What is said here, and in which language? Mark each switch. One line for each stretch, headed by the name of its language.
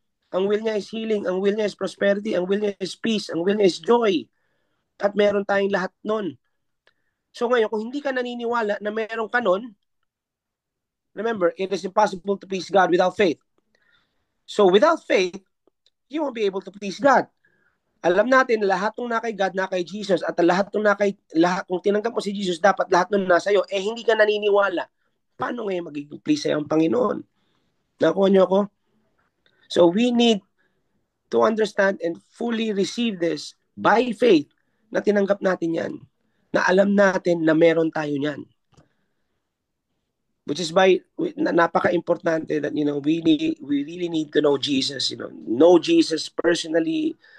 Filipino: Ang will niya
English: is healing,
Filipino: ang will niya
English: is prosperity,
Filipino: ang will niya
English: is peace,
Filipino: ang will niya
English: is joy.
Filipino: At meron tayong lahat nun. So ngayon, kung hindi ka naniniwala na meron ka nun,
English: remember, it is impossible to please God without faith. So without faith, you won't be able to please God.
Filipino: Alam natin, lahat ng na kay God, na kay Jesus, at lahat kung tinanggap mo si Jesus, dapat lahat ng nasa iyo, hindi ka naniniwala. Paano ngayon magiging please sa'yo ang Panginoon? Nakuha niyo ako?
English: So we need to understand and fully receive this by faith
Filipino: na tinanggap natin yan. Na alam natin na meron tayo niyan.
English: Which is why
Filipino: napaka-importante
English: that we really need to know Jesus, know Jesus personally.